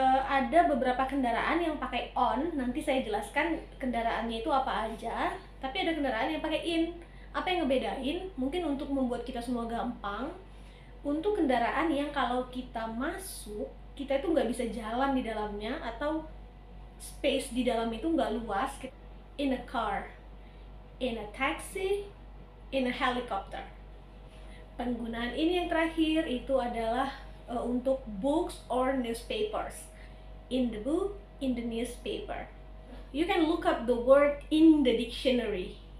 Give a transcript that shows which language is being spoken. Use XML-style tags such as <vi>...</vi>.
<id>Ada beberapa kendaraan yang pakai on, nanti saya jelaskan kendaraannya itu apa aja. Tapi ada kendaraan yang pakai in. Apa yang ngebedain? Mungkin untuk membuat kita semua gampang, untuk kendaraan yang kalau kita masuk, kita itu nggak bisa jalan di dalamnya, atau space di dalam itu nggak luas.</id> <en>In a car, in a taxi, in a helicopter.</en> <id>Penggunaan ini yang terakhir itu adalah untuk</id> <en>books or newspapers. In the book, in the newspaper. You can look up the word in the dictionary.</en>